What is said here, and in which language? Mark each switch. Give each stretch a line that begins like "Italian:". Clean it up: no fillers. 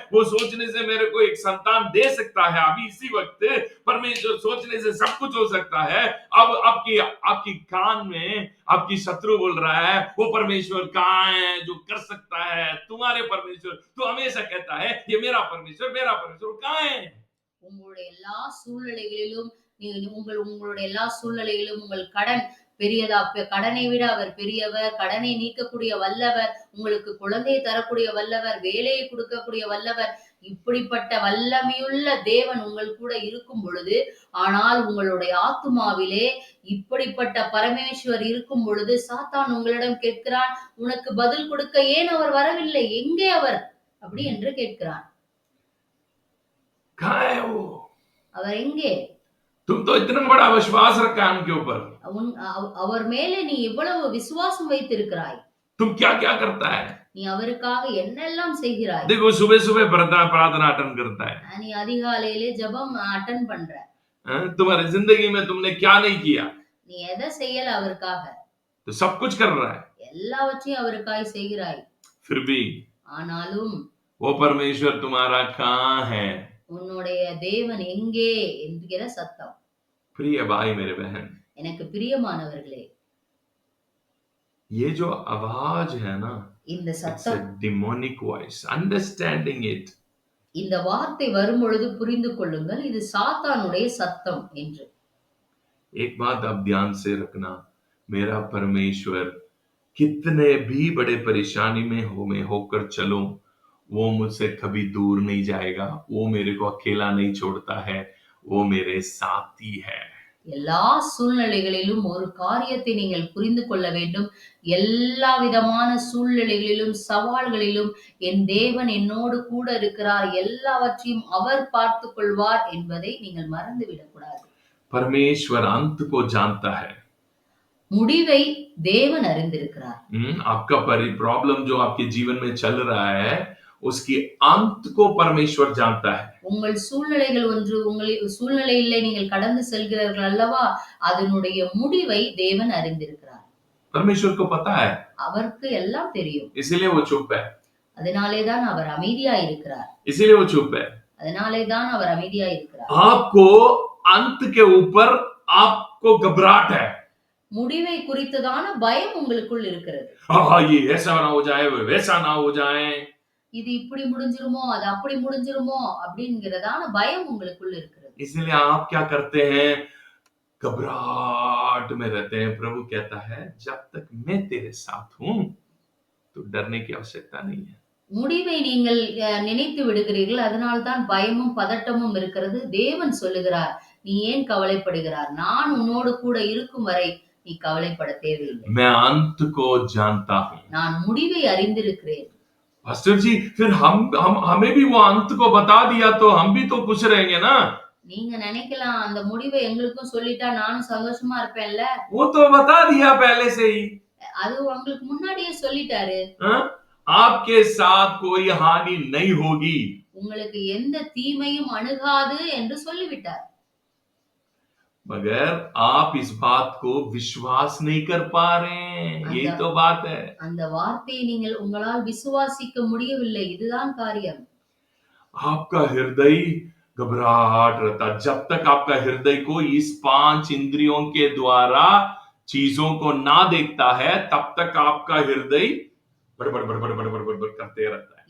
Hindi: वो सोचने से मेरे को एक संतान दे सकता है. अभी इसी वक्त परमेश्वर सोचने से सब कुछ हो सकता है. अब आपकी कान में आपकी शत्रु बोल रहा है, वो परमेश्वर कहाँ है जो कर सकता है? तुम्हारे परमेश्वर, तो हमेशा कहता है ये मेरा परमेश्वर कहाँ है?
Tamil: உங்களுடைய எல்லா சூழ்நிலைகளிலும் உங்களுடைய எல்லா சூழ்நிலைகளிலும் உங்கள் கடன் பெரியதா, கடனை விட அவர் பெரியவர், கடனை நீக்கக்கூடிய வல்லவர், உங்களுக்கு குழந்தையை தரக்கூடிய வல்லவர், வேலையை கொடுக்கக்கூடிய வல்லவர், இப்படிப்பட்ட வல்லமையுள்ள தேவன் உங்கள் கூட இருக்கும் பொழுது, ஆனால் உங்களுடைய ஆத்துமாவிலே இப்படிப்பட்ட பரமேஸ்வர் இருக்கும் பொழுது சாத்தான் உங்களிடம் கேட்கிறான், உனக்கு பதில் கொடுக்க ஏன் அவர் வரவில்லை? எங்கே அவர்? அப்படி என்று கேட்கிறான். அவர் எங்கே?
Hindi: तुम तो इतना बड़ा विश्वास रखा है उनके ऊपर.
Tamil: அவர் மேலே நீ எவ்வளவு விசுவாசம் வைத்திருக்கிறாய்.
Hindi: तुम क्या क्या करता है?
Tamil: நீ அவருக்காக என்னெல்லாம் செய்கிறாய்.
Hindi: देखो सुबह सुबह प्रार्थना अटेंड करता है.
Tamil: நீ அதிகாலையிலே ஜெபம் அட்டெண்ட் பண்ற.
Hindi: तुम्हारी जिंदगी में तुमने क्या नहीं किया?
Tamil: நீ எதை செய்யல அவருக்காக?
Hindi: तो सब कुछ कर रहा है.
Tamil: எல்லாவற்றையும் அவருக்காக செய்கிறாய்.
Hindi: फिर भी
Tamil: ஆனாலும்
Hindi: वो परमेश्वर तुम्हारा कहाँ है?
Tamil: உன்னுடைய தேவன் எங்கே என்கிற சத்தம்.
Hindi: प्रिय भाई मेरे बहन,
Tamil: எனக்கு பிரியமானவர்களே,
Hindi: ये जो आवाज है ना,
Tamil: இந்த
English: it's a
Tamil: சத்தம்,
English: demonic voice. Understanding it.
Tamil: இந்த வார்த்தை வரும்பொழுது புரிந்து கொள்ளுங்கள், இது சாத்தானுடைய சத்தம் என்று.
Hindi: एक बात आप ध्यान से रखना, मेरा परमेश्वर कितने भी बड़े परेशानी में होकर चलो, वो मुझसे कभी दूर नहीं जाएगा. वो मेरे को अकेला नहीं छोड़ता है, वो मेरे साथी है.
Tamil: எல்லா சூழ்நிலைகளிலும் ஒரு காரியத்தை நீங்கள் புரிந்து கொள்ள வேண்டும். எல்லா விதமான சூழ்நிலைகளிலும் சவால்களிலும் என் தேவன் என்னோடு கூட இருக்கிறார், எல்லாவற்றையும் அவர் பார்த்துக் கொள்வார் என்பதை நீங்கள் மறந்து விடக்கூடாது.
Hindi: परमेश्वर अंत को जानता है.
Tamil: முடிவை தேவன் அறிந்திருக்கிறார்.
Hindi: आपका प्रॉब्लम जो आपके जीवन में चल रहा है, उसकी अंत को परमेश्वर जानता है.
Tamil: உங்கள் சூழ்நிலைகள் ஒன்று, சூழ்நிலையிலே நீங்கள் கடந்து செல்கிறீர்கள் அல்லவா, அதனுடைய முடிவை தேவன் அறிந்திருக்கிறார்.
Hindi: परमेश्वर को पता है.
Tamil: அவருக்கு எல்லாம் தெரியும்.
Hindi: इसीलिए वो चुप है.
Tamil: அதனாலே தான் அவர் அமைதியாய் இருக்கிறார்.
Hindi: इसीलिए वो चुप है.
Tamil: அதனாலே தான் அவர் அமைதியாய் இருக்கிறார்.
Hindi: आपको अंत के ऊपर आपको घबराहट है.
Tamil: முடிவை குறித்ததான பயம் உங்களுக்குள் இருக்கிறது.
Hindi: ये ऐसा ना हो जाए, वैसा ना हो जाए.
Tamil: இது இப்படி முடிஞ்சிருமோ, அது அப்படி முடிஞ்சிருமோ அப்படிங்கறதான பயம் உங்களுக்குள்ள இருக்கிறது.
Hindi: इसलिए आप क्या करते हैं? घबराहट में रहते हैं. प्रभु कहता है जब तक मैं तेरे साथ हूं तो डरने की आवश्यकता नहीं है.
Tamil: முடிவை நீங்கள் நினைத்து விடுகிறீர்கள், அதனால்தான் பயமும் பதட்டமும் இருக்கிறது. தேவன் சொல்லுகிறார், நீ ஏன் கவலைப்படுகிறார்? நான் உன்னோடு கூட இருக்கும் வரை நீ கவலைப்பட தேவையில்லை.
Hindi: मैं अंत को जानता हूं.
Tamil: நான் முடிவை அறிந்திருக்கிறேன்.
Hindi: पास्टर जी, फिर हमें भी वो अंत को बता दिया तो हम भी तो खुश रहेंगे ना?
Tamil: நீங்க நினைக்கலாம், அந்த முடிவை எங்களுக்கும் சொல்லிட்டா நானும் சந்தோஷமா இருப்பேன்ல.
Hindi: वो तो बता दिया पहले से ही.
Tamil: அது உங்களுக்கு முன்னாடியே சொல்லிட்டாரு.
Hindi: आपके साथ कोई हानि नहीं होगी.
Tamil: உங்களுக்கு எந்த தீமையும் அணுகாது என்று சொல்லிவிட்டார்.
Hindi: मगर आप इस बात को विश्वास नहीं कर पा रहे हैं. यही तो बात है.
Tamil: அந்த வார்த்தையை நீங்கள் உங்களால் விசுவாசிக்க முடியவில்லை. இதுதான் காரியம்.
Hindi: आपका हृदय घबराहट रहता. जब तक आपका हृदय को इस 5 इंद्रियों के द्वारा चीजों को ना देखता है, तब तक आपका हृदय बड़बड़ बड़बड़ बड़बड़ बड़बड़ करते रहता है।